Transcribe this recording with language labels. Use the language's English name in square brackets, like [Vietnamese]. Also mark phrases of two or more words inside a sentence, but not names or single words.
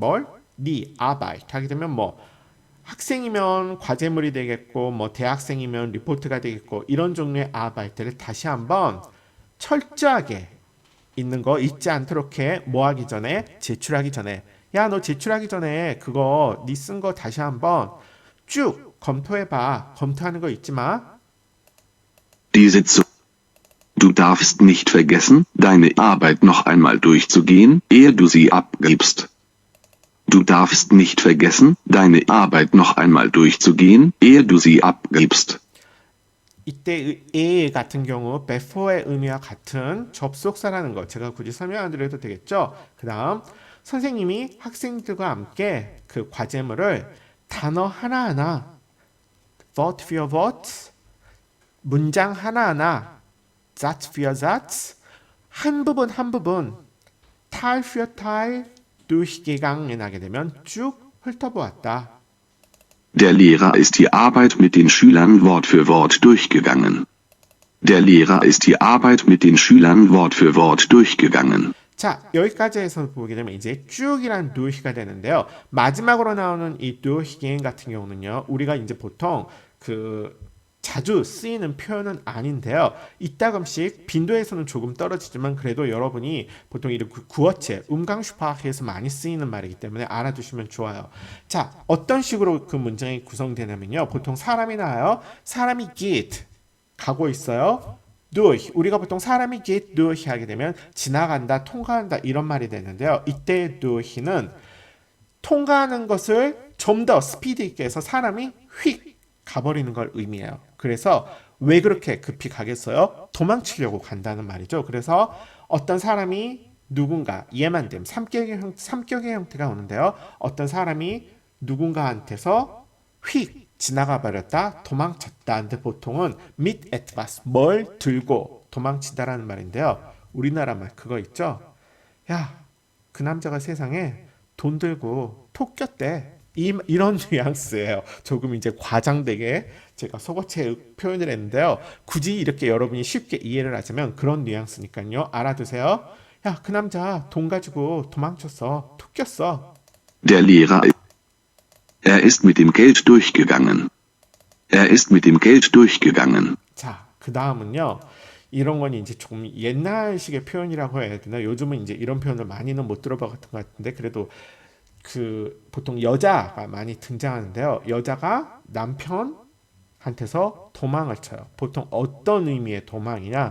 [Korean] 뭘? 네 Arbeit 하게 되면 뭐 학생이면 과제물이 되겠고 뭐 대학생이면 리포트가 되겠고 이런 종류의 Arbeit를 다시 한번 철저하게 있는 거 잊지 않도록 해. 뭐 하기 전에? 제출하기 전에. 야, 너 제출하기 전에 그거 네 쓴 거 다시 한번 쭉 검토해봐. 검토하는 거 잊지 마. [German] Die Sitzung. Du darfst nicht vergessen, deine Arbeit noch einmal durchzugehen, ehe du sie abgibst. Du darfst nicht vergessen, deine Arbeit noch einmal durchzugehen, ehe du sie abgibst. [Korean] 이때 A 같은 경우 before의 의미와 같은 접속사라는 거 제가 굳이 설명 안 드려도 되겠죠. 그 다음 선생님이 학생들과 함께 그 과제물을 단어 하나하나 [German] Wort für Wort [Korean] 문장 하나하나 [German] Satz für Satz [Korean] 한 부분 한 부분 [German] Teil für Teil durchgegangen [Korean] 하게 되면 쭉 훑어보았다. [German] Der Lehrer ist die Arbeit mit den Schülern Wort für Wort durchgegangen. Der Lehrer ist die Arbeit mit den Schülern Wort für Wort durchgegangen. [Korean] 자, 여기까지 해서 보게 되면 이제 쭉이란 durch가 되는데요. 마지막으로 나오는 이 durchgehen 같은 경우는요. 우리가 이제 보통 자주 쓰이는 표현은 아닌데요. 이따금씩 빈도에서는 조금 떨어지지만 그래도 여러분이 보통 이런 구어체, umgangssprache에서 많이 쓰이는 말이기 때문에 알아두시면 좋아요. 자, 어떤 식으로 그 문장이 구성되냐면요. 보통 사람이 나와요. 사람이 geht, 가고 있어요. durch, 우리가 보통 사람이 [German] geht durch [Korean] 하게 되면 지나간다, 통과한다 이런 말이 되는데요. 이때 durch는 통과하는 것을 좀 더 스피드 있게 해서 사람이 휙 가버리는 걸 의미해요. 그래서 왜 그렇게 급히 가겠어요? 도망치려고 간다는 말이죠. 그래서 어떤 사람이 누군가 예만됨, 삼격의 형태가 오는데요. 어떤 사람이 누군가한테서 휙 지나가 버렸다, 도망쳤다. 근데 보통은 [German] mit etwas, [Korean] 뭘 들고 도망치다라는 말인데요. 우리나라 말 그거 있죠? 야, 그 남자가 세상에 돈 들고 톡 꼈대. 이런 뉘앙스예요. 조금 이제 과장되게 제가 속어체 표현을 했는데요. 굳이 이렇게 여러분이 쉽게 이해를 하자면 그런 뉘앙스니까요. 알아두세요. 야, 그 남자 돈 가지고 도망쳤어. 톡 꼈어. [German] Der Lehrer Er ist mit dem Geld durchgegangen. Er ist mit dem Geld durchgegangen. [Korean] 자, 그 다음은요. 이런 건 이제 조금 옛날식의 표현이라고 해야 되나? 요즘은 이제 이런 표현을 많이는 못 들어봤던 것 같은데 그래도 보통 여자가 많이 등장하는데요. 여자가 남편한테서 도망을 쳐요. 보통 어떤 의미의 도망이냐?